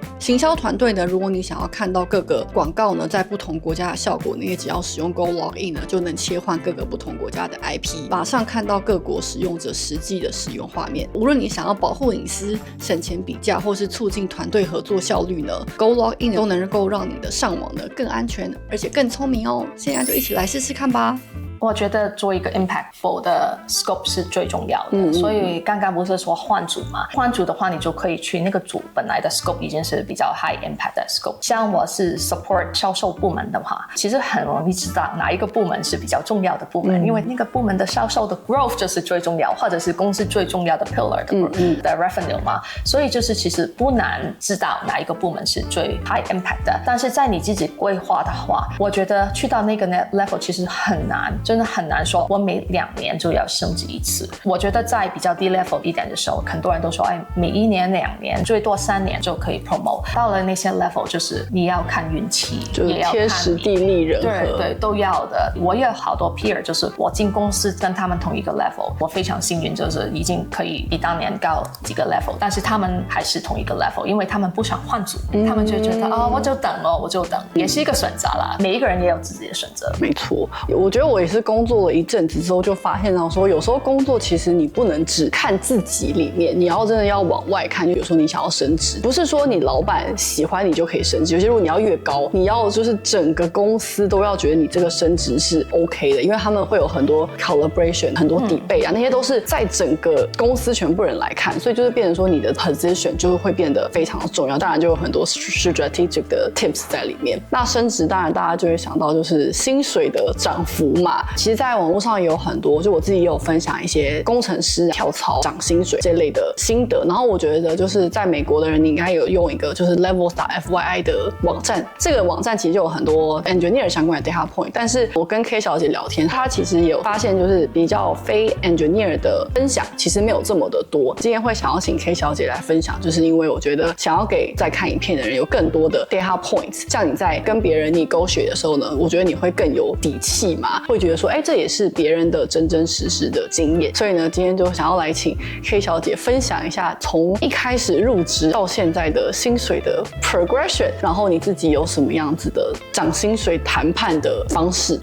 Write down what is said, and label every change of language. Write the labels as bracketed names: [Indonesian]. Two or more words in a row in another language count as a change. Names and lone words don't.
[Chinese] 行銷團隊呢，如果你想要看到各個廣告呢在不同國家的效果，你也只要使用 GoLogIn 呢就能切換各個不同國家的 IP， 馬上看到各國使用者實際的使用畫面。無論你想要保護隱私、省錢比價或是促進團隊合作效率呢， GoLogIn 都能夠讓你的上網呢更安全而且更聰明哦。现在就一起來試試看吧。我覺得做一個 impactful 的 scope 是最重要的。所以剛剛不是說換組嘛？換組的話，你就可以去那個組本來的 scope 已經是比較 [English] high impact [Chinese] 的 scope。像我是 support 銷售部門的話，其實很容易知道哪一個部門是比較重要的部門，因為那個部門的銷售的 growth 就是最重要，或者是公司最重要的 pillar 的 revenue 嘛。所以就是其實不難知道哪一個部門是最 [English] high impact [Chinese] 的。但是在你自己規劃的話，我覺得去到那個 level 其實很難，真的很難說我每2年就要升級一次。我覺得在比較低 level 一點的時候，很多人都說每1年2年最多3年就可以 promote。到了那些 level 就是你要看運氣，就是天時地利人和，对，都要的。我也有好多 peer， 就是我進公司跟他们同一個 level，我非常幸運，就是已經可以比當年高幾個 level， 但是他們還是同一個 level， 因為他們不想換組，他們就覺得我就等咯，我就等，也是一個選擇啦。每一個人也有自己的選擇。沒錯，我覺得我也是工作了一陣子之後，就發現到說，有時候工作其實你不能只看自己裡面，你要真的要往外看。就比如說你想要升職，不是說你老闆喜歡你就可以升職，尤其如果你要越高，你要就是整個公司都要覺得你這個升職是 OK 的，因為他們會有很多 collaboration，很多debate啊，那些都是在整個公司全部人來看，所以就是变成說你的 position 就會變得非常的重要。當然就有很多 strategic 的 tips 在裡面。那升職當然大家就會想到就是薪水的漲幅嘛。其實在網絡上也有很多，就我自己也有分享一些工程師跳槽漲薪水這類的心得。然後我覺得就是在美國的人，你應該有用一個就是 levels.fyi 的網站，這個網站其實就有很多 engineer 相關的 [English] data point。 [Chinese] 但是我跟 K 小姐聊天，她其實也有發現就是比較非 engineer 的分享其實沒有這麼的多。今天會想要請 K 小姐來分享，就是因為我覺得想要給在看影片的人有更多的 [English] data points， [Chinese] 這樣你在跟別人negotiate的時候呢，我覺得你會更有底氣嘛，會覺得說這也是別人的真真實實的經驗。所以呢，今天就想要來請 K 小姐分享一下從一開始入職到現在的薪水的 progression， 然後你自己有什麼樣子的漲薪水談判的方式。